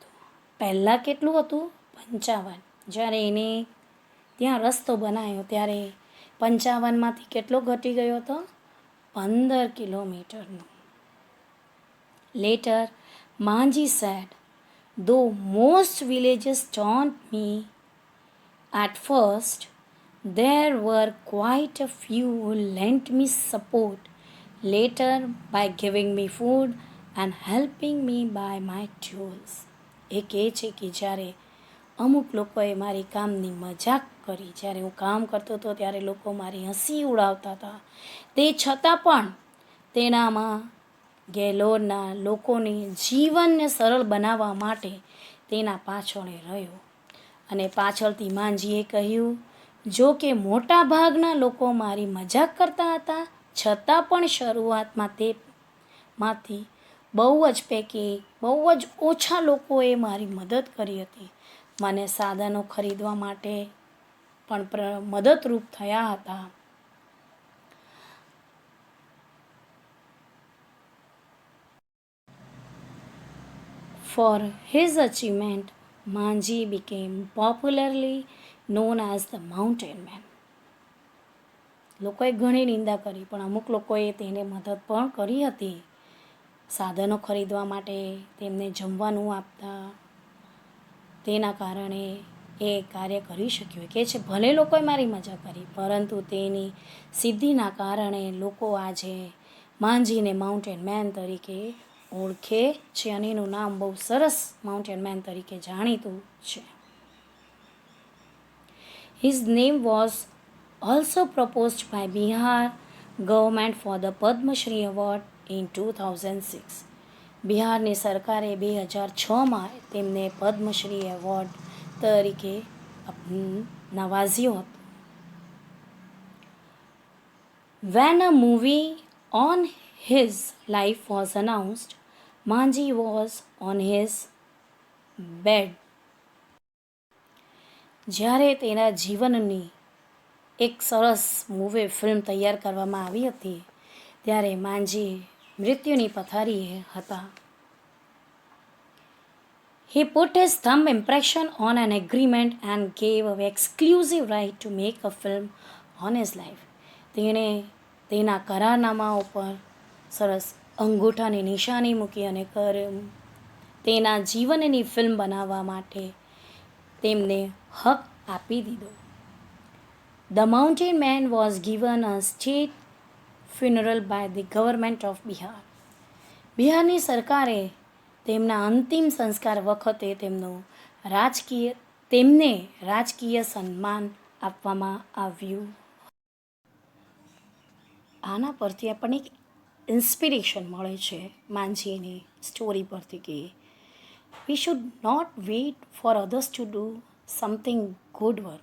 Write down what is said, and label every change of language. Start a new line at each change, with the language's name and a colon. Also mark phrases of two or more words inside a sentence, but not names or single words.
Gujarati: પહેલાં કેટલું હતું? 55. જ્યારે એને ત્યાં રસ્તો બનાવ્યો ત્યારે 55માંથી કેટલો ઘટી ગયો હતો? 15 કિલોમીટરનો.
English: Later, Manji said, though most villages taunt me at first, there were quite a few who lent me support later by giving me food and helping me buy my tools.
Gujarati: એ કહે છે કે જ્યારે અમુક લોકોએ મારી કામની મજાક કરી, જ્યારે હું કામ કરતો હતો ત્યારે લોકો મારી હસી ઉડાવતા હતા, તે છતાં પણ તેનામાં ગેલોરના લોકોની જીવનને સરળ બનાવવા માટે તેના પાછળ રહ્યો. અને પાછળથી માંજીએ કહ્યું, જો કે મોટા ભાગના લોકો મારી મજાક કરતા હતા, છતાં પણ શરૂઆતમાં તેમાંથી બહુ જ ઓછા લોકોએ મારી મદદ કરી હતી. મને સાધનો ખરીદવા માટે પણ મદદરૂપ થયા હતા.
English: For his achievement, Manji became popularly known as the Mountain Man.
Gujarati: લોકોએ ઘણી નિંદા કરી, પણ અમુક લોકોએ તેને મદદ પણ કરી હતી. સાધનો ખરીદવા માટે તેમને જમવાનું આપતા, તેના કારણે એ કાર્ય કરી શક્યો. કે છે ભલે લોકોએ મારી મજા કરી, પરંતુ તેની સિદ્ધિના કારણે લોકો આજે માંજીને માઉન્ટેન મેન તરીકે ઓળખે છે અને એનું નામ બહુ સરસ માઉન્ટેન મેન તરીકે જાણીતું છે.
English: His name was also proposed by Bihar government for the Padma Shri Award in 2006.
Gujarati: બિહારની સરકારે 2006માં તેમને પદ્મશ્રી એવોર્ડ તરીકે નવાજ્યો હતો.
English: When a movie on his life was announced, Manji was on his bed.
Gujarati: જ્યારે તેના જીવનની એક સરસ ફિલ્મ તૈયાર કરવામાં આવી હતી, ત્યારે માંજી મૃત્યુની પથારીએ હતા.
English: He put his thumb impression on an agreement and gave an exclusive right to make a film on his life.
Gujarati: તેણે તેના કરારનામા ઉપર સરસ અંગૂઠાની નિશાની મૂકી અને તેના જીવનની ફિલ્મ બનાવવા માટે તેમને હક આપી દીધો.
English: The Mountain Man was given a state funeral by the government of Bihar.
Gujarati: બિહારની સરકારે તેમના અંતિમ સંસ્કાર વખતે તેમને રાજકીય સન્માન આપવામાં આવ્યું. આના પરથી આપણને એક ઇન્સ્પિરેશન મળે છે માંજીની સ્ટોરી પરથી કે
English: we should not wait for others to do something good work.